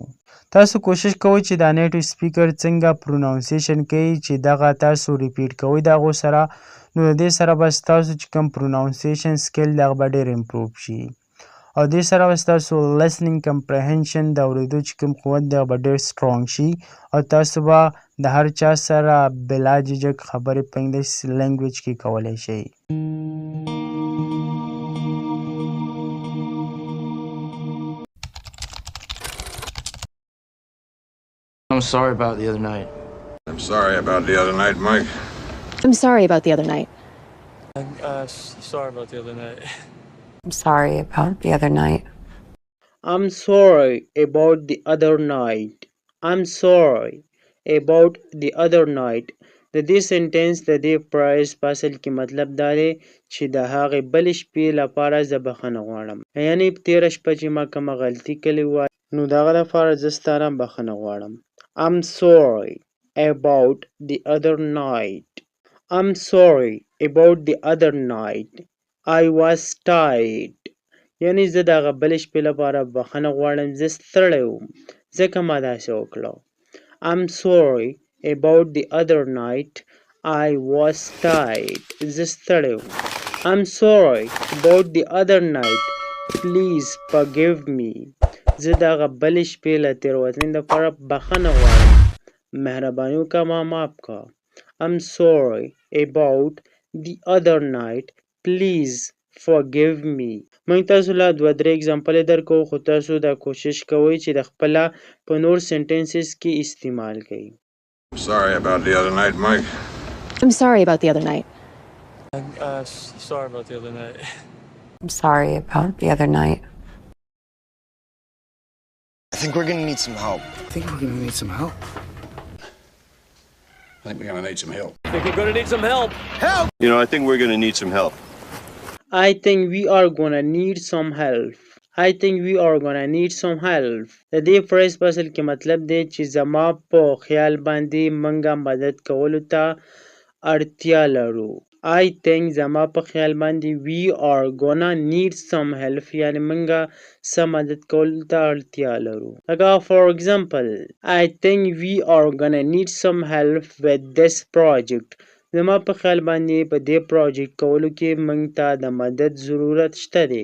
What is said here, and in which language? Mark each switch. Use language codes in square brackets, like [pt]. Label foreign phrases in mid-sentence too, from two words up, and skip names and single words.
[ps] تاسو کوشش کوئ چې دا [en] native speaker [ps] څنګه پروناونسیشن کوي چې دغه تاسو ریپیټ کوئ د هغو سره نو د دې سره به ستاسو چې کوم [en] pronunciation skill [ps] دغه به ډېر امپروف شي او دې سره به ستاسو [en] listening comprehension [ps] د اورېدو چې کوم قوت دی هغه به ډېر سټرانګ شي او تاسو به د هر چا سره بلا جھجک خبرې په [en] English language [ps] کې کولی شئ. [en] I'm sorry about the other night. I'm sorry about the other night, Mike. I'm sorry about the other night. Sorry about the other night. I'm sorry about the other night. I'm sorry about the other night. I'm sorry about the other night. [ps] د دې سنټنس د دې پرایز په اصل کې مطلب دا دی چې د هغې بلې شپې لپاره زه بخښنه غواړم یعنې په تېره شپه چې ما کومه غلطي کړې وه نو د هغه لپاره زه ستا نه بخښنه غواړم. [en] I'm sorry about the other night. I'm sorry about the other night. I was tired. [ps] یعنې زه د هغه بلې شپې لپاره بخښنه غواړم زه ستړی وم ځکه ما داسې وکړه. [en] I'm sorry about the other night. I was tired. [ps] زه ستړی وم. [en] I'm sorry about the other night. Please forgive me. [ps] زه د هغه بلې شپې له تېروتنې لپاره بخښنه غواړم. مهرباني وکړه ما معاف کړه. [en] I'm sorry about the other night. Please forgive me. [ps] موږ تاسو له دوه درې اګزامپلې درکوو خو تاسو دا کوشش کوئ چې د خپله په نور سنټنسز کې استعمال کړئ. [en] I'm sorry about the other night, Mike. I'm sorry about the other night. Sorry about the other night. I'm sorry about the other night. I think we're gonna need some help. I think we're gonna need some help. I think we're going to need some help. I think we're gonna need some help. You know, I think we're gonna need some help. I think we are gonna need some help. I think we are gonna need some help. [ps] د دې فریز په اصل کې مطلب دی چې زما په خیال باندې منګه مدد کولو ته اړتیا لرو. [en] I think [ps] زما په خیال باندې [en] we are gonna need some help [ps] یعنی منګه سم مدد کول ته اړتیا لرو. [en] لکه for example I think we are gonna need some help with this project. [ps] زما په خیال باندې په دې پروجیکټ کولو کې منګ ته د مدد ضرورت شته دی.